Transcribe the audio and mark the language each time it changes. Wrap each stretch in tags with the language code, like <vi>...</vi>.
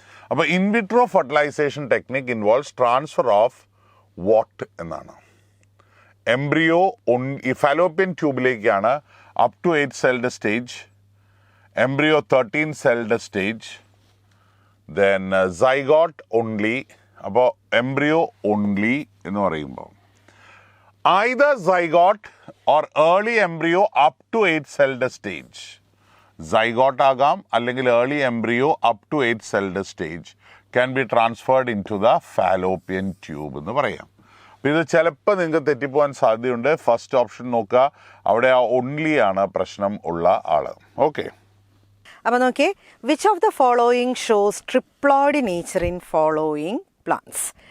<en>അപ്പോൾ in vitro fertilisation technique involves transfer of what</en> <ml>എന്നാണ്.</ml> <en>embryo</en> <ml>ഈ fallopian ട്യൂബിലേക്കാണ്</ml> <en>Up to 8 celled stage, embryo 13 celled stage, then zygote only.</en> <ml>അപ്പോൾ embryo only എന്ന് പറയുമ്പോൾ</ml> <en>either zygote or early embryo up to 8 celled stage. Zygote</en> <ml>ആകാം അല്ലെങ്കിൽ</ml> <en>early embryo up to 8 celled stage can be transferred into the fallopian tube</en> <ml>എന്ന് പറയാം. അപ്പോൾ ഇത് ചിലപ്പോൾ നിങ്ങൾക്ക് തെറ്റിപ്പോകാൻ സാധ്യതയുണ്ട്. ഫസ്റ്റ് ഓപ്ഷൻ നോക്കുക, അവിടെ ആ ഓൺലി ആണ് പ്രശ്നം ഉള്ള ആള്. ഓക്കെ, അപ്പോൾ നോക്കിയേ,</ml> <en>Which of the following shows triploid nature in following plants.</en>